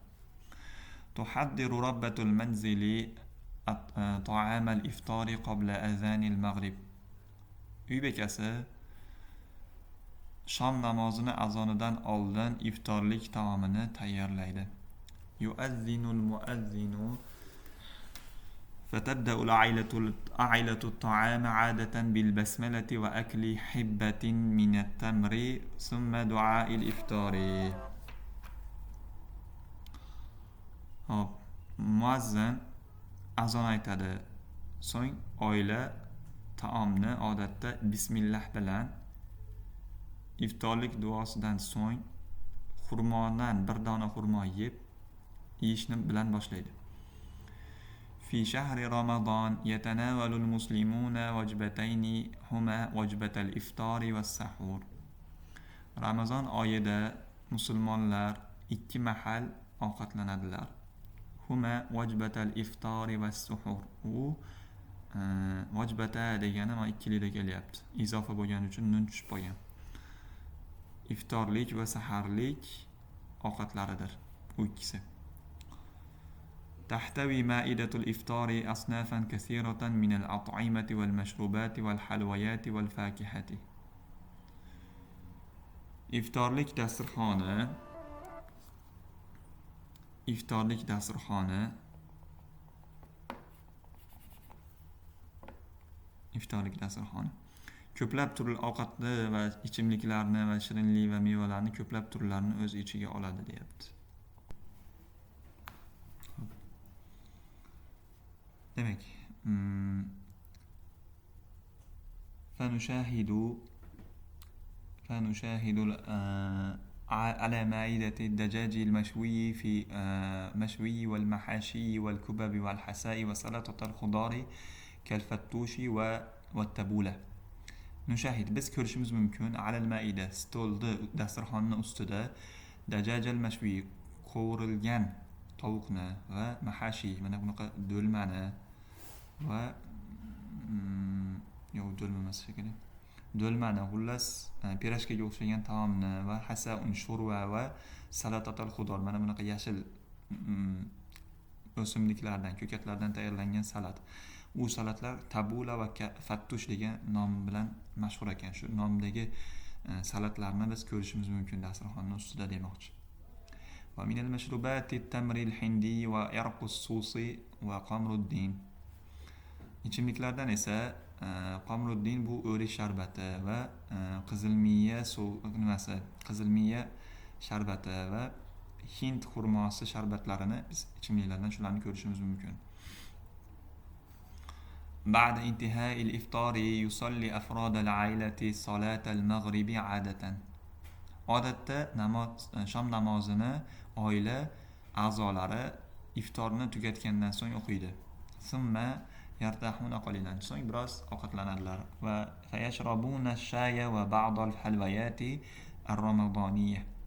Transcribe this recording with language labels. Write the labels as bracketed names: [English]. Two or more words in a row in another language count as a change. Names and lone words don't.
[Arabic] تحضر ربة المنزل طعام الإفطار قبل أذان المغرب. [Uzbek] Uy bekasi shom namozini azonidan oldin iftorlik taomini tayyorlaydi. [Arabic] يؤذن المؤذن فتبدأ العائلة الطعام عادة بالبسملة وأكل حبة من التمر ثم دعاء الإفطار. [Uzbek] Muazzin azon aytadi. So'ng oila taomni odatda bismillah bilan, iftorlik duosidan so'ng xurmodan bir dona xurmo yeyishni bilan boshlaydi. [Arabic] في شهر رمضان يتناول المسلمون وجبتين هما وجبة الإفطار والسحور. [Uzbek] Ramazon oyida musulmonlar ikki mahal ovqatlanadilar. [Arabic] هما وجبتا الإفطار والسحور. [Uzbek] U vajbata degani mana ikkilikda kelyapti. Izofa bo'lgani uchun nun tushib qolgan. Iftorlik va saharlik ovqatlaridir u ikkisi. [Arabic] تحتوي مائدة الإفطار أصنافا كثيرة من الأطعمة والمشروبات والحلويات والفاكهة. [Uzbek] İftorlik dasturxoni ko'plab turli ovqatni va ichimliklarni va shirinlik va mevalarni ko'plab turlarini o'z ichiga oladi, deyapti. [Arabic] Demek فنشاهد على مائدة الدجاج المشوي في مشوي والمحاشي والكباب والحساء وسلطة الخضار كالفتوش والتبولة. نشاهد بس [Uzbek] ko'rishimiz mumkin [Arabic] على المائدة [Uzbek] stolda dasturxonni ustida [Arabic] دجاج المشوي [Uzbek] qovurilgan tovuqni va mahashi mana bunaqa do'lmani va do'lmamas shekilli. Do'lmani, xullas pirashkaga o'xshagan taomni va hasaun shurva va [Arabic] سلطة الخضار [Uzbek] mana bunaqa yashil o'simliklardan, ko'katlardan tayyorlangan salat. U salatlar tabula va fattush degan nom bilan mashhur ekan. Shu nomdagi salatlarni biz ko'rishimiz mumkin dasturxonning ustida demoqchi. [Arabic] ومن المشروبات التمر الهندي وعرق السوس وقمر الدين. [Uzbek] İçimliklardan esa qamruddin bu o'rik sharbati va qizilmiya sharbati va hind xurmosi sharbatlarini biz ichimliklardan shularni ko'rishimiz mumkin. [Arabic] بعد انتهاء الإفطار يصلي أفراد العائلة صلاة المغرب عادة. [Uzbek] odatda shom namozini oila a'zolari iftorni tugatgandan so'ng o'qiydi. [Arabic] ثم يرتاحون قليلا. [Uzbek] So'ng biroz ovqatlanadilar [Arabic] va فيشربون الشاي وبعض الحلويات الرمضانية.